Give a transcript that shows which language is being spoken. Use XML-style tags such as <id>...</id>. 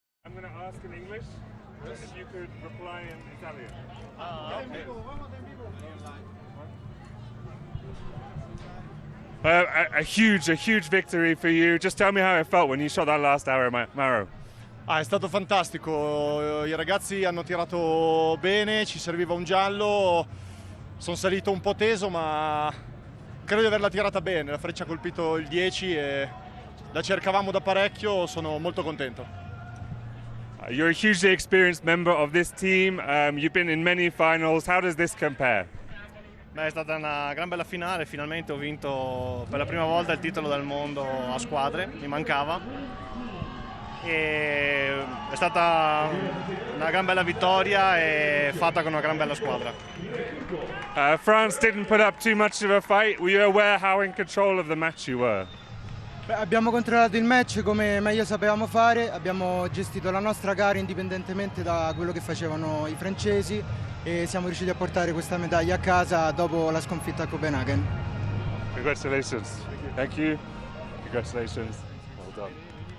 <en>I'm going to ask in English, if you could reply in Italian. A huge victory for you. Just tell me how it felt when you shot that last arrow, Mauro.</en> <it>È stato fantastico, i ragazzi hanno tirato bene, ci serviva un giallo, sono salito un po' teso ma credo di averla tirata bene, la freccia ha colpito il 10 e la cercavamo da parecchio, sono molto contento.</it> <en>You're a hugely experienced member of this team. You've been in many finals. How does this compare?</en> <it>Beh, è stata una gran bella finale, finalmente ho vinto per la prima volta il titolo del mondo a squadre, mi mancava. e è stata una gran bella vittoria e fatta con una gran bella squadra.</it> <en>France didn't put up too much of a fight. Were you aware how in control of the match you were?</en> <it>Abbiamo controllato il match come meglio sapevamo fare, abbiamo gestito la nostra gara indipendentemente da quello che facevano i francesi e siamo riusciti a portare questa medaglia a casa dopo la sconfitta a Copenaghen.</it> <en>Congratulations. Thank you. Congratulations. Well done.</en>